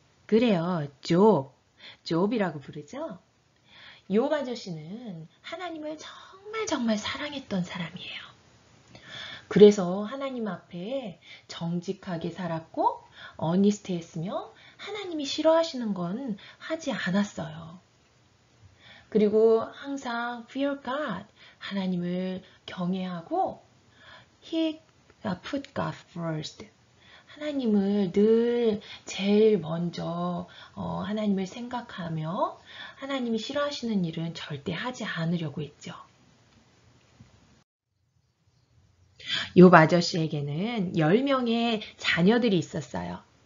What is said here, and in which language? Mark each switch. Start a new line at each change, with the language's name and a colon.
Korean: 그래요, 욥이라고 부르죠? 욥 아저씨는 하나님을 정말 사랑했던 사람이에요. 그래서 하나님 앞에 정직하게 살았고 어니스트했으며 하나님이 싫어하시는 건 하지 않았어요. 그리고 항상
English: fear God,
Korean: 하나님을 경외하고
English: He put God first.
Korean: 하나님을 늘 제일 먼저 하나님을 생각하며 하나님이 싫어하시는 일은 절대 하지 않으려고 했죠. 욥 아저씨에게는 10명의 자녀들이 있었어요.